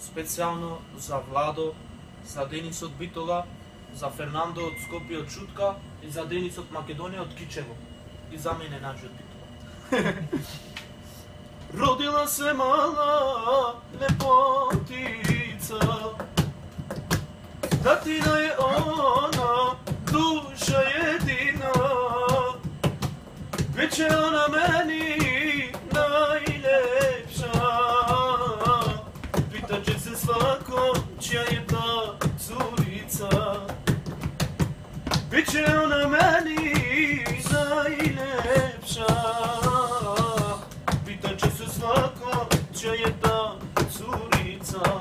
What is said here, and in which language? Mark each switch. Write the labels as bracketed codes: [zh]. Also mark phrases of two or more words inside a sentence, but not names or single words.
[mk] специјално за Владо, за Денис од Битола, за Фернандо од Скопје од Шутка и за Денис од Македонија од Кичево. И за мене Наџи од Битола. Родила се мала лепотица, татина е она, душа едина, [sr] Biće ona meni najlepša, pitat će se svako čija je ta curica. Biće ona meni najlepša, pitat će se svako čija je ta curica.